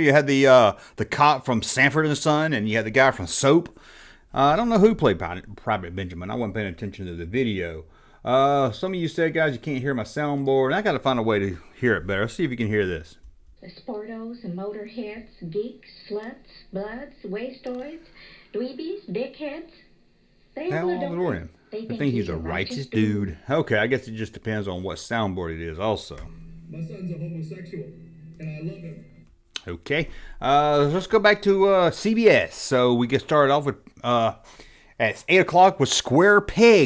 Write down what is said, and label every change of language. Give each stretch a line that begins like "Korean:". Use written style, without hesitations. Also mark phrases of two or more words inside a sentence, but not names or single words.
English: You had the cop from Sanford and Son, and you had the guy from Soap. I don't know who played Private Benjamin. I wasn't paying attention to the video. Some of you said, guys, you can't hear my soundboard. I got to find a way to hear it better. Let's see if you can hear this. The sportos, the motorheads, geeks, sluts, bloods, wastoids, dweebies, dickheads. They all adore him. I think he's a righteous dude. Okay, I guess it just depends on what soundboard it is also. My son's a homosexual, and I love him. Okay, let's go back to CBS. So we get started off with at 8 o'clock with Square Pegs.